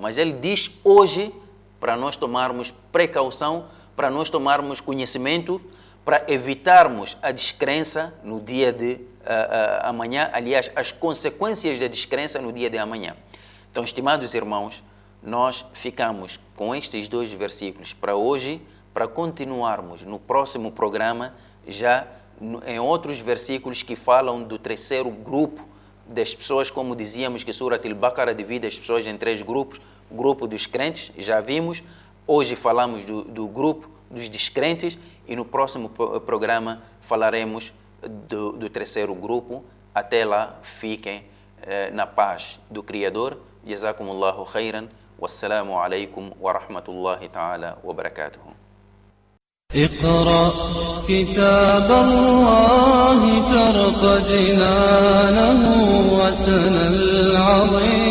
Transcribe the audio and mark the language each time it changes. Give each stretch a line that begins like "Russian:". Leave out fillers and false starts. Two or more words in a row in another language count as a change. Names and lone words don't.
Portuguese: Mas ele diz hoje para nós tomarmos precaução, para nós tomarmos conhecimento, para evitarmos a descrença no dia de amanhã, aliás, as consequências da descrença no dia de amanhã. Então, estimados irmãos, nós ficamos com estes 2 versículos para hoje, para continuarmos no próximo programa, já em outros versículos que falam do terceiro grupo das pessoas, como dizíamos que Surat al-Baqarah divide as pessoas em 3 grupos, o grupo dos crentes, já vimos, hoje falamos do grupo dos descrentes e no próximo programa falaremos do terceiro grupo. Até lá, fiquem na paz do Criador.
Arabic: جزاكم الله خيرا والسلام عليكم ورحمة الله تعالى وبركاته. اقرأ كتاب الله ترق جنانه وتنى العظيم